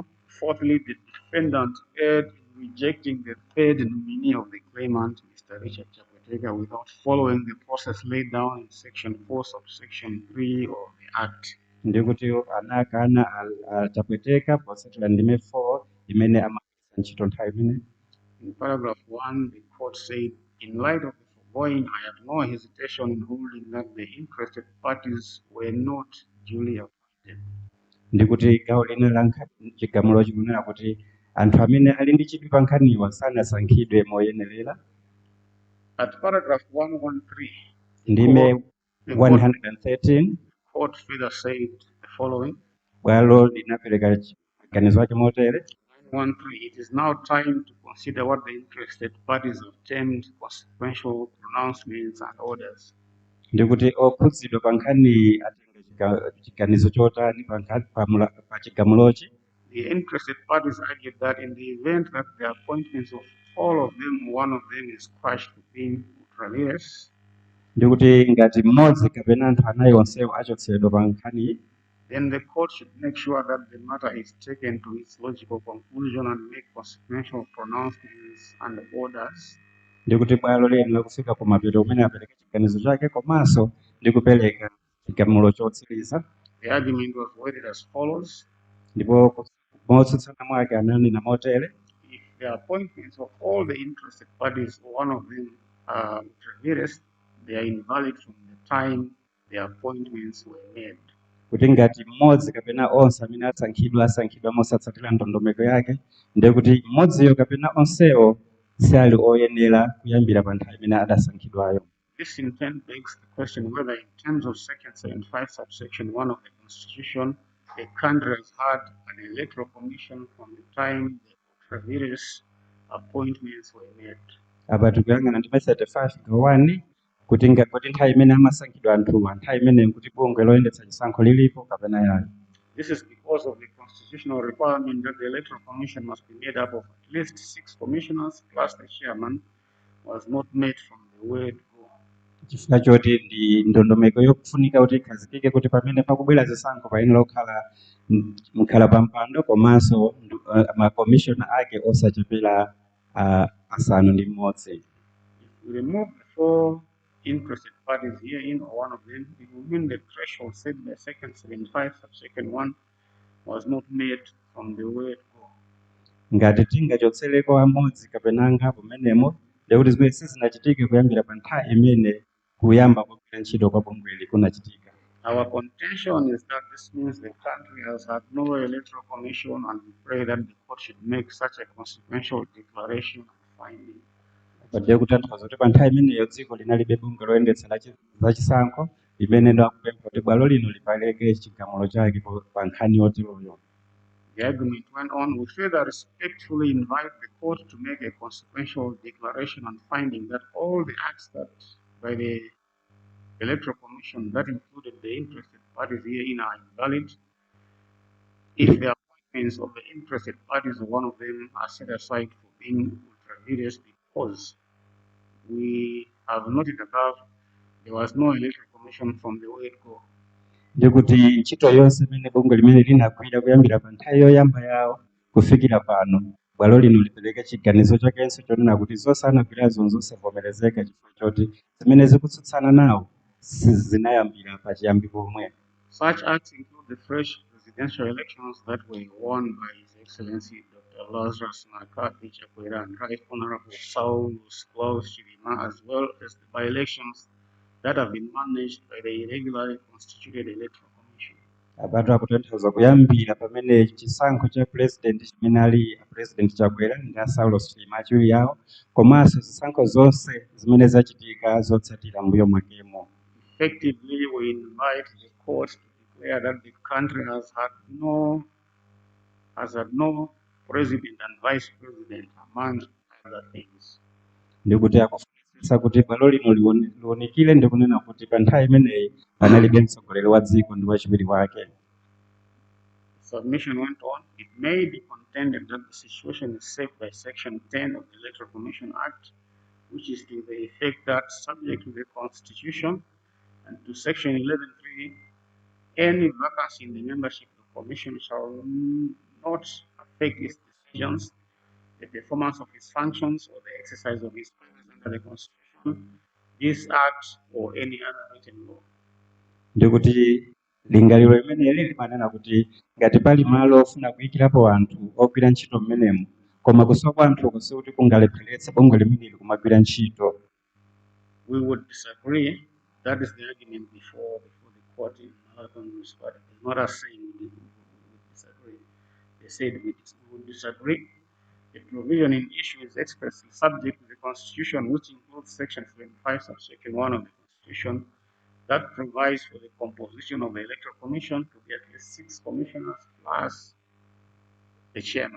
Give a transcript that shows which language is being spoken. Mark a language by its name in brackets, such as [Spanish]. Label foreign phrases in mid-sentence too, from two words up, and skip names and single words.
[English] Fourthly, the defendant erred in rejecting the 3rd nominee of the claimant, Mr. Richard Chapweteka, without following the process laid down in section 4 subsection 3 of the act. [Nyanja] Ndikuti anakana Chapweteka posatira ndime 4 imene amagwiritsa ntchito nthawi imene. [English] In paragraph 1, the court said, in light of the foregoing, I have no hesitation in holding that the interested parties were not duly appointed. [Nyanja] Ndikuti gawo lina la chigamulo chikunena kuti anthu amene ali ndi chidwi pa nkhaniwa sanasankhidwe moyenerera. [English] At paragraph 113, [Nyanja] Ndime 113 [English] court further said the following. [Nyanja] bwalo linapereka maganizo ake motere. [English] 113, it is now time to consider what the interested parties have termed consequential pronouncements and orders. [Nyanja] ndikuti okhudzidwa pa nkhani atenge chiganizo chotani pa chigamulochi. [English] The interested parties argued that in the event that the appointments of all of them, one of them is crushed to being ultra-vires, [Nyanja] ndikuti ngati mmodzi kapena anthu anayi onsewo achotsedwa pa nkhani, [English] then the court should make sure that the matter is taken to its logical conclusion and make consequential pronouncements and orders. [Nyanja] ndikuti bwalo liyenera kufika kumapeto kumene apereke chiganizo chake komanso ndi kupereka chigamulo chotsiriza. [English] The argument was worded as follows. [Nyanja] Ndipo motsutsana mwake ananena motere: [English] if the appointments of all the interested parties, one of them are ultra-vires, they are invalid from the time the appointments were made. [Nyanja] kuti ngati mmodzi kapena onse amene asankhidwa mosatsatira ndondomeko yake, ndiye kuti mmodziyo kapena onsewo sali oyenera kuyambira pa nthawi imene adasankhidwayo. [English] This in turn begs the question whether in terms of section 75 subsection 1 of the Constitution, a country has had an electoral commission from the time the ultra-vires appointments were made. [Nyanja] Apa tikuyang'ana ndi 35 kuti nthawi imene amasankhidwa anthuwa nthawi imene nkuti bungwe loyendetsa chisankho lilipo kapena yayo. [English] This is because of the constitutional requirement that the electoral commission must be made up of at least 6 commissioners plus the chairman was not made from the word go. [Nyanja] Chifukwa choti ndi ndondomeko yokufunika kuti ikhazikike kuti pamene pakubwera zisankho payenera kukhala mkhala pa mpando komanso makomishona ake osachepera asanu ndi mmodzi. [English] If we remove the 4 interested parties herein or one of them, it will mean the threshold set by section 75 subsection 1 was not made from the word go. [Nyanja] Ngati tingachotsereko amodzi kapena angapo menemo, ndikuti zimene sizinachitike kuyambira pa nthawi imene kuyamba kugwira ntchito kwa bungweli kunachitika. [English] Our contention is that this means the country has had no electoral commission, and we pray that the court should make such a consequential declaration and finding. [Nyanja] Ndiye kutanthauza kuti pa nthawi imeneyo dziko linalibe bungwe loyendetsa za chisankho limene ndakupempha kuti bwalo lino lipereke chigamulo chake pa nkhani yoteroyo. [English] The argument went on. We further respectfully invite the court to make a consequential declaration and finding that all the acts that by the Electoral Commission that included the interested parties herein are invalid if the appointments of the interested parties, one of them, are set aside for being ultra-vires, because we have noted above there was no electoral commission from the word go. [Nyanja] Ndikuti ntchito yonse imene bungwe limene linagwira kuyambira pa nthawi yoyamba yawo kufikira pano, bwalo lino lipereke chiganizo chakenso chonena kuti zonse anagwirazo zosevomerezeka chifukwa choti zimene zikutsutsana nawo zinayambira pa chiyambi pomwe. [English] Such acts include the fresh presidential elections that were won by His Excellency Dr. Lazarus McCarthy Chakwera and Right Honorable Saulus Klaus Chilima, as well as the by-elections that have been managed by the irregularly constituted electoral commission. [Nyanja] Abantu akutanthauza kuyambira pamene chisankho cha president chimene ali president Chakwera ndi Saulus Chilima chiwiri yawo, komanso zisankho zonse zimene zachitika zotsatira mbuyo mwakemo. [English] Effectively, we invite the court to declare that the country has had no president and vice president, among other things. [Nyanja] Ndikuti akufunitsitsa kuti bwalo lino liwonikire ndi kunena kuti pa nthawi imeneyi panalibe mtsogoleri wa dziko ndi wachiwiri wake. [English] Submission went on. It may be contended that the situation is saved by Section 10 of the Electoral Commission Act, which is to the effect that, subject to the Constitution and to Section 11.3, any vacancy in the membership of the Commission shall not affect its decisions, the performance of its functions, or the exercise of its powers under the Constitution, this Act, or any other written law. [Nyanja] Ndikuti lingaliro limeneli limanena kuti ngati pali malo ofuna kuyikirapo anthu ogwira ntchito mmenemu, koma kusowa anthu kuti kungalepheretse bungwe limeneli kumagwira ntchito. [English] We would disagree. That is the argument before the court in Malawi municipality. It's not us saying we disagree. They said we would disagree. The provision in issue is expressly subject to the Constitution, which includes Section 75, subsection 1 of the Constitution, that provides for the composition of the Electoral Commission to be at least 6 commissioners plus the chairman.